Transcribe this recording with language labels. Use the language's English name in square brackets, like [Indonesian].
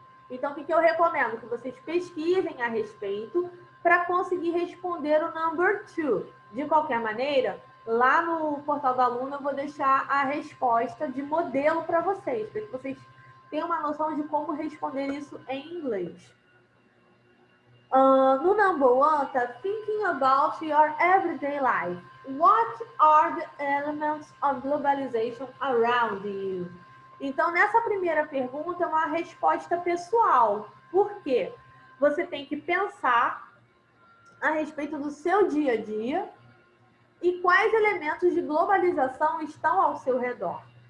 [Portuguese] Então, o que eu recomendo? Que vocês pesquisem a respeito para conseguir responder o number 2. De qualquer maneira, lá no portal da aluna eu vou deixar a resposta de modelo para vocês, para que vocês tenham uma noção de como responder isso em inglês. [English] No number 1, tá thinking about your everyday life. What are the elements of globalization around you? [Portuguese] Então, nessa primeira pergunta, é uma resposta pessoal. Por quê? Você tem que pensar a respeito do seu dia a dia e quais elementos de globalização estão ao seu redor.